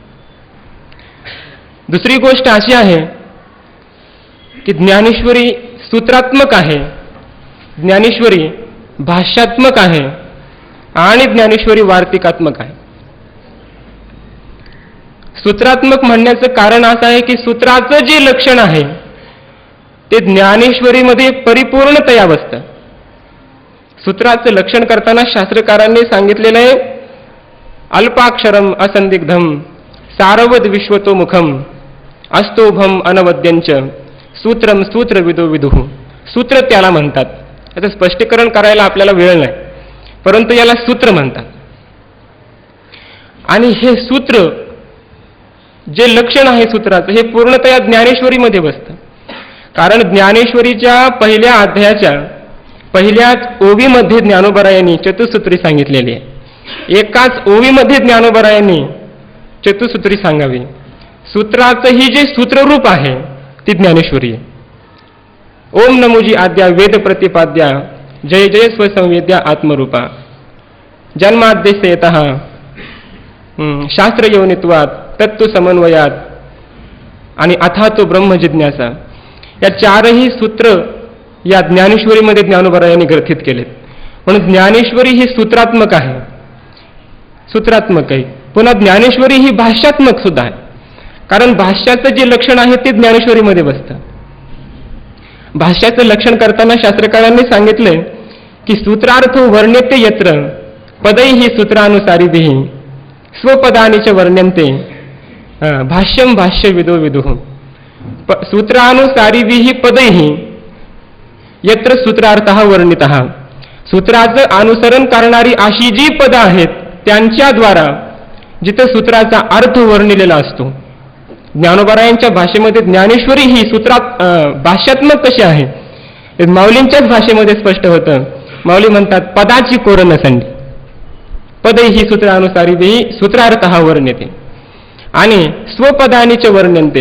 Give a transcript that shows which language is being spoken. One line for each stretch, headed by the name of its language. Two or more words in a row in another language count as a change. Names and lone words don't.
Marathi: दुसरी गोष्ट अशी आहे की ज्ञानेश्वरी सूत्रात्मक आहे, ज्ञानेश्वरी भाष्यात्मक आहे आणि ज्ञानेश्वरी वार्तिकात्मक आहे। सूत्रात्मक म्हणण्याचं कारण असं आहे की सूत्राचं जे लक्षण आहे ते ज्ञानेश्वरीमध्ये परिपूर्णतया बसतं। सूत्राचं लक्षण करताना शास्त्रकारांनी सांगितलेलं आहे
Sanskrit: अल्पाक्षरम असंदिग्धम सारवद विश्वतोमुखम अस्तोभम अनवद्यंच सूत्रम सूत्रविदो विदुः।
Marathi: सूत्र त्याला म्हणतात। याचं स्पष्टीकरण करायला आपल्याला वेळ नाही परंतु याला सूत्र म्हणतात। आणि हे सूत्र जे लक्षण आहे सूत्राचं हे पूर्णतया ज्ञानेश्वरीमध्ये बसतं कारण ज्ञानेश्वरीच्या पहिल्या अध्यायाच्या पहिल्याच ओवीमध्ये ज्ञानोबरायांनी चतुसूत्री सांगितलेली आहे। एकाच ओवीमध्ये ज्ञानोबरायांनी चतुसूत्री सांगावी। सूत्राचं ही जे सूत्ररूप आहे ती ज्ञानेश्वरी आहे। ओम नमोजी आद्या वेद प्रतिपाद्या जय जय स्वसंवेद्या आत्मरूपा
Sanskrit: जन्माद्यस्य यतः शास्त्र योनित्वात तत्व समन्वयात
Marathi: आणि
Sanskrit: अथातो ब्रह्म जिज्ञासा
Marathi: या चारही सूत्र या ज्ञानेश्वरीमध्ये ज्ञानोबरायांनी ग्रथित केलेत। म्हणून ज्ञानेश्वरी ही सूत्रात्मक आहे, सूत्रात्मक आहे। पुन्हा ज्ञानेश्वरी ही भाष्यात्मक सुद्धा आहे कारण भाष्याचं जे लक्षण आहे ते ज्ञानेश्वरीमध्ये बसतं। भाष्याचं लक्षण करताना शास्त्रकारांनी सांगितले की
Sanskrit: सूत्रार्थ वर्ण्यते यत्र पदैहि सूत्रानुसारिभिः स्वपदानि च वर्ण्यन्ते भाष्यम भाष्य विदो विदुः। सूत्रानुसारिभिः पदैः यत्र सूत्रार्थः वर्णितः।
Marathi: सूत्राचं अनुसरण करणारी अशी जी पदं आहेत त्यांच्याद्वारा जिथे सूत्राचा अर्थ वर्णिलेला असतो। ज्ञानोबरायांच्या भाषेमध्ये ज्ञानेश्वरी ही सूत्रात भाष्यात्मक कशी आहे माऊलींच्याच भाषेमध्ये स्पष्ट होतं माऊली म्हणतात पदाची कोर नसंडी, पद ही सूत्रानुसारी देही सूत्रार्थ हा वर्ण्यते आणि स्वपदानीचे वर्ण्यंते.